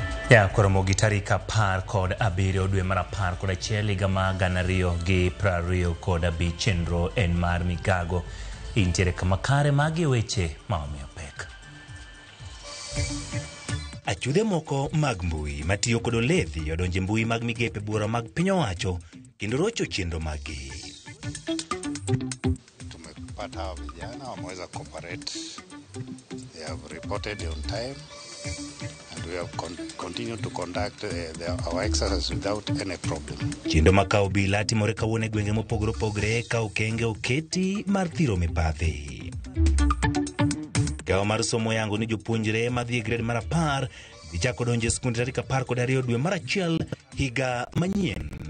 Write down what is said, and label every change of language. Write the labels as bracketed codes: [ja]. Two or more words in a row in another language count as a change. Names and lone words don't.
[luo] Ya koromogi tarik apar kod abiriyo dwe mar apar kod achiel higa mar 2025 chenro en mar migago intiere kama kare magi weche maomiyo pek. Achude moko mag mbui matiyo kod oledhi odonje mbui mag migepe bura mag piny owacho kendo rocho chenro magi. [sw] Tumepata vijana wameweza cooperate. [en] They have reported on time and we have continued to conduct our exercise without any problem. [luo] Chenro makao bila timore kawuono e gwenge mopogore opogore ka okenge oketi mar thiro mibadhi. Gawa mar somo yango ni jopuonjre madhi e grade mar 10 gichako donjo e skunde tarik 12 dwe mar achiel higa manyien.